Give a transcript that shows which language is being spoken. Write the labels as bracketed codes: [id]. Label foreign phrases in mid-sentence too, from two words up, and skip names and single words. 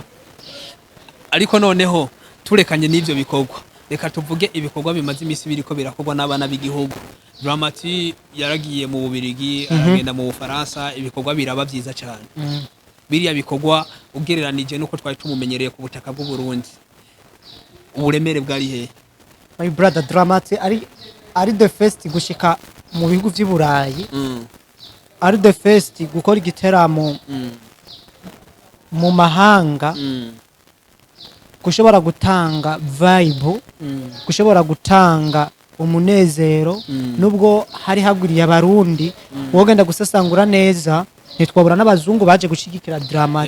[rn] ariko noneho turekanye n'ivyo bikorwa reka tuvuge ibikorwa bimaze imisi biriko birakorwa n'abana b'igihugu Dramati yaragiye mu Bubirigi aragenda mu Bufaransa ibikorwa biraba byiza cyane biriya bikorwa ugereranije nuko twari tumumenyereye ku butaka bw'u Burundi uburemere bwari he [en] my brother [rn] Dramati ari [en] the first [rn] gushika mu bihugu vy'i Burayi ari [en] the first [rn] gukora igiteramo mu mahanga gushobora gutanga vibe gushobora gutanga umunezero nubwo hari haguriye abarundi wogenda gusesangura neza ntitwabura n'abazungu baje gushigikira Dramati